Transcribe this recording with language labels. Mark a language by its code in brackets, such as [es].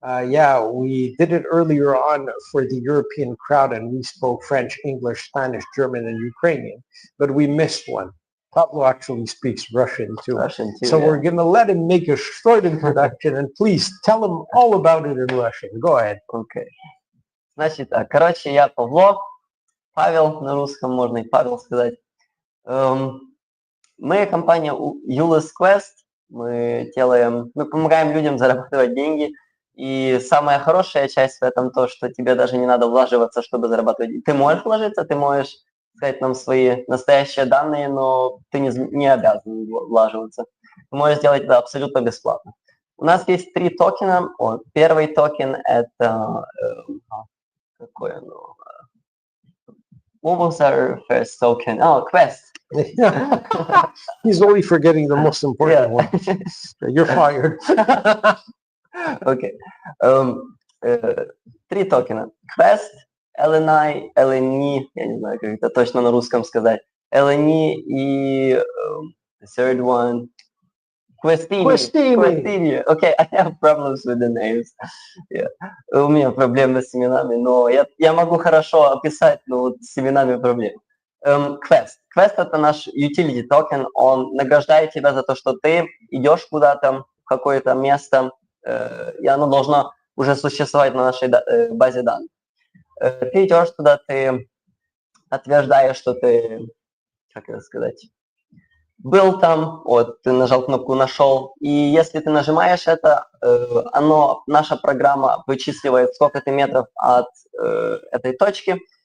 [en] Yeah, we did it earlier on for the European crowd, and we spoke French, English, Spanish, German, and Ukrainian, but we missed one. Pablo actually speaks Russian too. So we're going to let him make a short introduction, and please tell him all about it in Russian. Go ahead. [ru] окей. Значит, короче, я Павло, Павел на русском можно и Павел сказать. Мы компания Uly's Quest, мы помогаем людям зарабатывать деньги. И самая хорошая часть в этом то, что тебе даже не надо влаживаться, чтобы зарабатывать. Ты можешь вложиться, ты можешь сказать нам свои настоящие данные, но ты не обязан влаживаться. Ты можешь сделать это абсолютно бесплатно. У нас есть 3 токена. Первый токен это какой оно? [en] What was our first token? Oh, Quest. He's only forgetting the most important one. You're fired. [ru] Окей. 3 токена. Quest, LNI, LNI, я не знаю, как это точно на русском сказать. [en] LNI и the third one. Questini. Okay, I have problems with the names. Yeah. [ru] У меня проблемы с именами, но я могу хорошо описать, но вот с именами проблемы. Quest. Quest это наш utility токен, он награждает тебя за то, что ты идешь куда-то, в какое-то место, и оно должно уже существовать на нашей базе данных. Ты идешь туда, ты подтверждаешь, что ты, как это сказать, был там, вот, ты нажал кнопку «Нашел», и если ты нажимаешь это, наша программа вычисливает, сколько ты метров от этой точки.